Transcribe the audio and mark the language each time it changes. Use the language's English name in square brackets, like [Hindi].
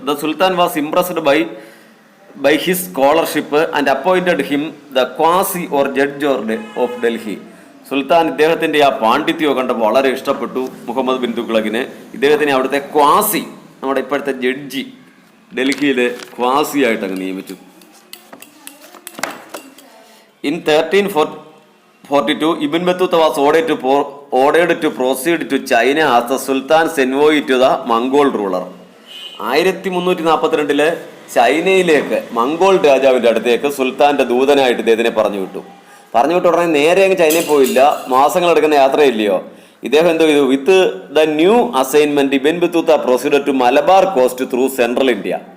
[English] The sultan was impressed by his scholarship and appointed him the qazi or judge of Delhi. [Malayalam] സുൽത്താൻ ഇദ്ദേഹത്തിന്റെ ആ പാണ്ഡിത്യം കണ്ടപ്പോൾ വളരെ ഇഷ്ടപ്പെട്ടു മുഹമ്മദ് ബിൻ തുഗ്ലക്കിന്. ഇദ്ദേഹത്തിനെ അവിടുത്തെ ക്വാസി, നമ്മുടെ ഇപ്പോഴത്തെ ജഡ്ജി, ഡൽഹിയിലെ ക്വാസി ആയിട്ട് അങ്ങ് നിയമിച്ചു. [English] In 1342 Ibn Battuta was ordered to proceed to China as the Sultan's envoy to the Mongol ruler. [Malayalam] 1342 ചൈനയിലേക്ക് Mongol രാജാവിൻ്റെ അടുത്തേക്ക് സുൽത്താന്റെ ദൂതനായിട്ട് ഇദ്ദേഹത്തിനെ പറഞ്ഞു വിട്ടു ഉടനെ നേരെ അങ്ങ് ചൈനയിൽ പോയില്ല, മാസങ്ങളെടുക്കുന്ന യാത്രയില്ലയോ. ഇദ്ദേഹം എന്തോ ചെയ്തു? [English] With the new assignment Ibn Battuta proceeded to Malabar coast through central India.